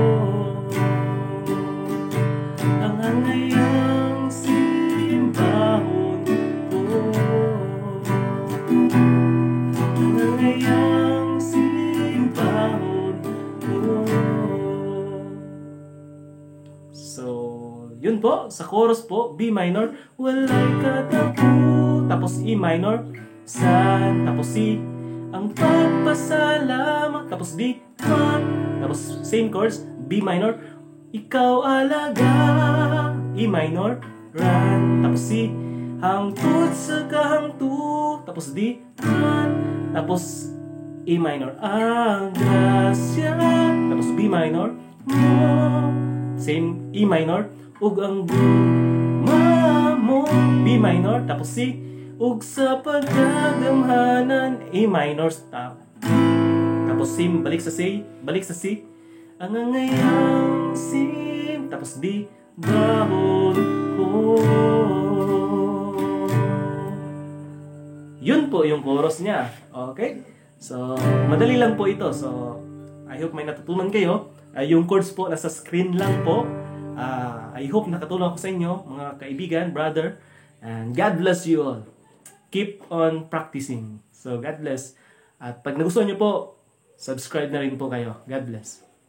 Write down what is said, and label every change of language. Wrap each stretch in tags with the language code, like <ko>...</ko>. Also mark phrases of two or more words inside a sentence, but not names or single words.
<ceb>Ang angayang simbahon ko. Ang angayang simbahon ko.</ceb> <tl>So, yun po, sa chorus po, B minor,</tl> <ceb>walay katapu,</ceb> <tl>tapos E minor, San, tapos C,</tl> <ceb>ang pagpasalamat,</ceb> <tl>tapos D, man, tapos</tl> <en>same chords,</en> <tl>B minor,</tl> <ceb>ikaw alaga,</ceb> <tl>E minor, ran, tapos C,</tl> <ceb>hangtod sa kahangtod,</ceb> <tl>tapos D, man, tapos E minor,</tl> <ceb>ang grasya,</ceb> <tl>tapos B minor, mo, same E minor,</tl> <ceb>ug ang gugma mo,</ceb> <tl>B minor, tapos C,</tl> <ceb>ug sa pagkagamhanan,</ceb> <tl>A minor, stop. Tapos same, balik sa C,</tl> <ceb>ang angayang sim,</ceb> <tl>tapos D,</tl> <ceb>bahon ko.</ceb> <tl>Yun po yung chorus niya. Okay? So, madali lang po ito. So,</tl> <en>I hope</en> <tl>may natutunan kayo. Yung chords po, nasa screen lang po.</tl> <en>I hope</en> <tl>nakatulong ako sa inyo, mga kaibigan, brother.</tl> <en>And God bless you all. Keep on practicing. So, God bless.</en> <tl>At pag nagustuhan nyo po, subscribe na rin po kayo.</tl> <en>God bless.</en>